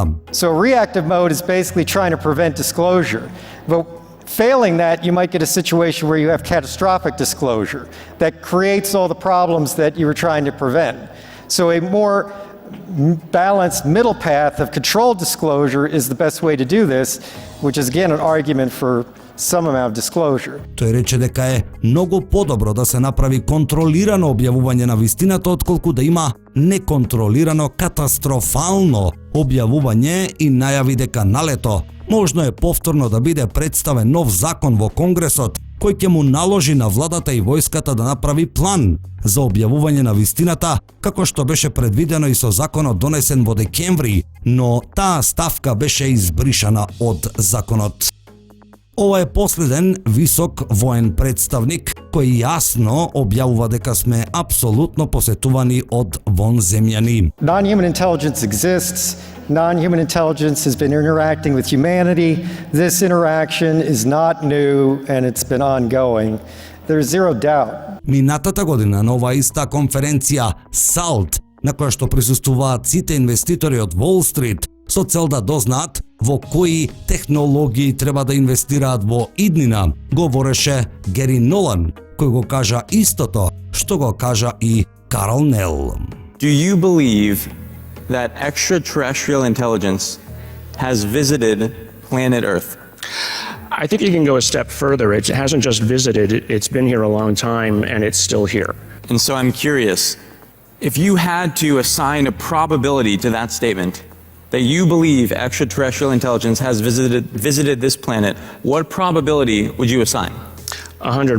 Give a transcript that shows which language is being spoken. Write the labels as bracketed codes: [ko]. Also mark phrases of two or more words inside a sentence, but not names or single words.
[en] So reactive mode is basically trying to prevent disclosure. But failing that, you might get a situation where you have catastrophic disclosure that creates all the problems that you were trying to prevent. So a more balanced middle path of controlled disclosure is the best way to do this, which is again an argument for some amount of disclosure. [mk] Тој рече дека е многу подобро да се направи контролирано објавување на вистината отколку да има неконтролирано катастрофално објавување и најави дека налето можно е повторно да биде представен нов закон во Конгресот кој ќе му наложи на владата и војската да направи план за објавување на вистината, како што беше предвидено и со законот донесен во декември, но таа ставка беше избришана од законот. Ова е последен висок воен представник кој јасно објавува дека сме апсолутно посетувани од вонземјани. [en] Non-human intelligence exists. Non-human intelligence has been interacting with humanity. This interaction is not new and it's been ongoing. There's zero doubt. [mk] Минатата година на оваа иста конференција САЛТ, на која што присуствуваат сите инвеститори од Wall Street, со цел да дознаат во кои технологии треба да инвестираат во иднина, говореше Гери Нолан, кој го кажа истото што го кажа и Карл Нел. [en] Do you believe that extraterrestrial intelligence has visited planet Earth? I think you can go a step further. It hasn't just visited, it's been here a long time and it's still here. And so I'm curious, if you had to assign a probability to that statement, that you believe extraterrestrial intelligence has visited this planet, what probability would you assign?